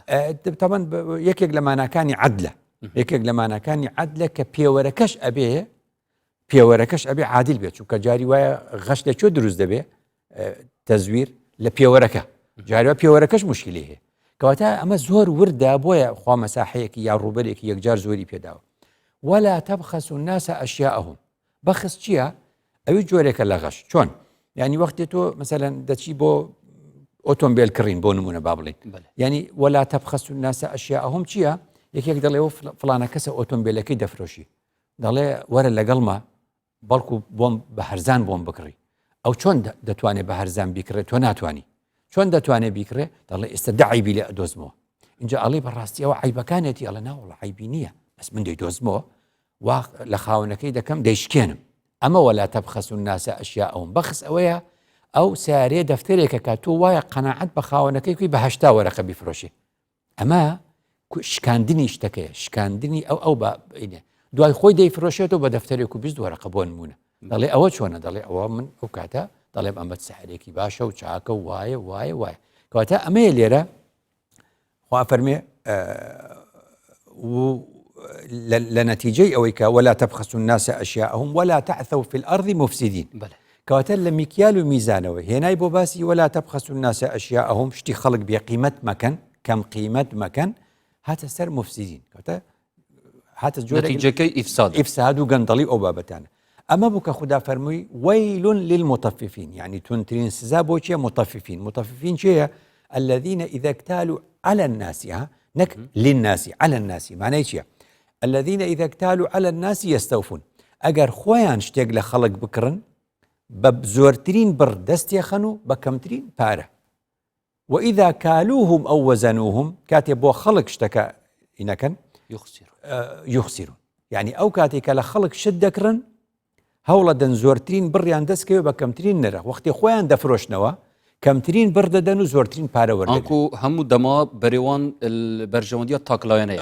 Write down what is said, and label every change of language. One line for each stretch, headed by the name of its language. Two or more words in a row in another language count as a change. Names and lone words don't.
Central Kurdish: طبعاً یەکێک لە ماناکانی عەدلە یەکێک لە ماناکانی عەدلە کە پێوەرەکەش ئەبێ عادل بێت چونکە جاری وایە غەش لە چۆ دروست دەبێ تەزویر لە پێوەرەکە جاری وایە پێوەرەکەش مشکلی هەیە کەواتە ئەمە زۆر وردە بۆیە خوا مەساحەیەکی یا ڕوبەرێکی یەکجار زۆری پێداوە
Arabic: ولا تبخسوا الناس أشياءهم
Central Kurdish: بخس چییە ئەوی جۆرێکە لە غەش چۆن ینی وەختی تۆ مثلا دەچی بۆ ئۆتۆمبیل کڕین بۆ نمونە با بڵین ینی
Arabic: ولا تبخسوا الناس أشياءهم
Central Kurdish: چییە یەکێک دەڵێ فلانە کەسە ئۆتۆمبیلەکەی دەفرۆشی دەڵێ وەرە لەگەڵمە بەڵکو بۆم بە هەرزان بۆم بکڕی ئەو چۆن دەتوانێت بە هەرزان بیکڕێت تۆ ناتوانانی چۆن دەتوانێت بیکڕێ دەڵێ ئێستا دەعیبی لێ ئەدۆزمەوە اینجا ئەڵێ بەڕاستی ئەوە عیبەکانێتی ئەڵە ناوەڵە عیبی نییە بەس من دەیدۆزمەوە وا لە خاونەکەی دەکەم دەیشکێنم ئەمە
Arabic: ولا تبخسوا الناس أشياءهم
Central Kurdish: بەخس ئەوەیە ئەو سیارەیە دەفتەرێکە کە تۆ وایە قەناعەت بە خاونەکەی کوی بە 80 وەرەقە بیفرۆشی ئەمە شکاندنی شتەکەیە شکاندنی ئەو بەینێ دوای خۆی دەیفرۆشێتەوە بە دەفتەرێک و 20 وەرەقە بۆ نمونە دەڵێ ئەوە چۆنە دەڵێ ئەوە من ئەو کاتە دەڵێم ئەمە سەحرێکی باشە و چاکە و وایە کەواتە ئەمەیە لێرە خوا فەرمێ لە نەتیجەی ئەوەی کە
Arabic: ولا تبخسوا الناس أشياءهم ولا تعثوا في الأرض مفسدين
Central Kurdish: کەواتە لە میکیال و میزانەوە هێنای بۆ باسی
Arabic: ولا تبخسوا الناس أشياءهم
Central Kurdish: شتی خەڵک بێ قیمەت مەکەن کەم قیمەت مەکەن هاتە سەر مفسدين کەواتە هاتە نتیجەکەی ئیفساد و گەندەڵی ئەو بابەتانە ئەمە بوو کە خوددا فەرمووی
Arabic: وەیل للمطففين
Central Kurdish: يعني تونترین سزا بۆ چیە مطففين چیە
Arabic: الذين إذا اكتالوا على الناس نك للناس على الناس
Central Kurdish: معنی چیە
Arabic: الذين إذا اكتالوا على الناس يستوفون
Central Kurdish: ئەگەر خۆیان شتێک لە خەڵک بکڕن بە زۆرترین بڕ دەستێخەن و بە کەمترین پارە
Arabic: وإذا كالوهم أو وزنوهم
Central Kurdish: کاتێ بۆ خەڵک شتەکە ئینەکەن
Arabic: يخسرون يعني
Central Kurdish: ئەو کاتێکە لە خەڵک شت دەکڕن هەوڵە دەن زۆرترین بڕیان دەستکەوێ بە کەمترین نرخ وەختی خۆیان دەفرۆشنەوە کەمترین بڕ دەدەن و زۆرترین پارە وەردەگرن ئەنکو هەموو دەما بەرێوان بەرژەوەندیە تاکلاوێنەیە